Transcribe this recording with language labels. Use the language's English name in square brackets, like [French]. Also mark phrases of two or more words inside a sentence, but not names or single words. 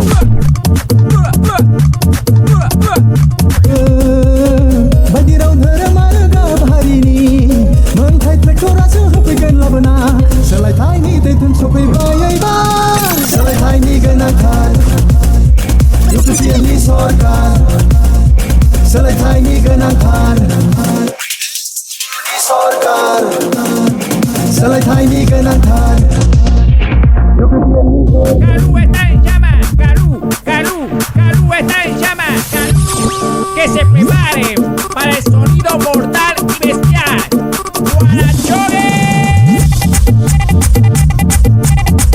[Bodo] बायदिराव धोरोम आरो गाब हारिनि मोनथाय ट्रेक्टरासो होफैगोन लाबोना सोलायथायनि दैथुन सफैबायबा सोलायथायनि गोनांथार इउपिपिएलनि सरकार सोलायथायनि गोनांथार सरकार सोलायथायनि गोनांथार [Spanish] Garú está en llamas, Garú está en llamas, Garú. Que se prepare para el sonido mortal y bestial. ¡Guarachones!